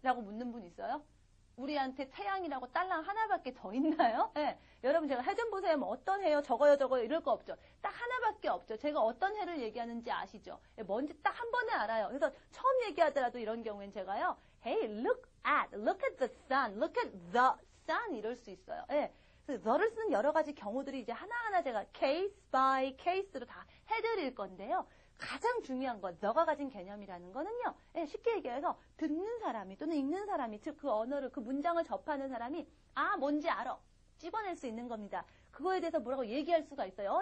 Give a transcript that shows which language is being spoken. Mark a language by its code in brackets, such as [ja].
[ko] 라고 묻는 분 있어요? 우리한테 태양이라고 딸랑 하나밖에 더 있나요? 예. 여러분 제가 해 좀 보세요. 뭐 어떤 해요? 저거요 이럴 거 없죠. 딱 하나밖에 없죠. 제가 어떤 해를 얘기하는지 아시죠? 예, 뭔지 딱 한 번에 알아요. 그래서 처음 얘기하더라도 이런 경우엔 제가요. [en] Hey, look at the sun. Look at the sun [ko] 이럴 수 있어요. 예. 그래서 the를 쓰는 여러 가지 경우들이 이제 하나하나 제가 [en] case by case [ko] 로 다 해드릴 건데요. 가장 중요한 건 너가 가진 개념이라는 거는요. 예, 쉽게 얘기해서 듣는 사람이 또는 읽는 사람이 즉 그 언어를 그 문장을 접하는 사람이 뭔지 알아. 찝어낼 수 있는 겁니다. 그거에 대해서 뭐라고 얘기할 수가 있어요.